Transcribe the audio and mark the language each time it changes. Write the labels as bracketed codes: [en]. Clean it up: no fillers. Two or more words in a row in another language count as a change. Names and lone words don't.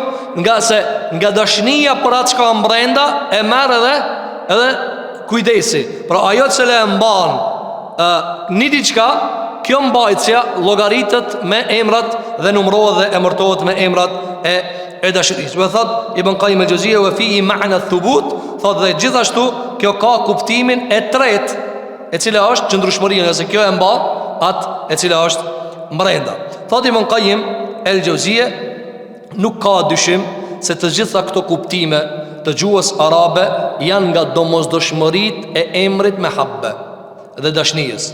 [sq] Nga dashnia për atë çka brenda e merr edhe kujdesi. Pra ajo që e mban një diçka, kjo mbajtja llogaritet me emrat dhe numërohet dhe emërtohet me emrat e dashurisë. Dhe thot Ibn Qayyim el-Jauziyja [ar] وفيه معنى ثبوت, [sq] thot dhe gjithashtu kjo ka kuptimin e tretë, e cila është qëndrueshmëria, nëse kjo e mban atë e cila është brenda. Thot Ibn Qayyim el-Jauziyja, nuk ka dyshim se të gjitha këto kuptime të gjuhës arabe janë nga domosdoshmëritë e emrit me habbe dhe dashnijës.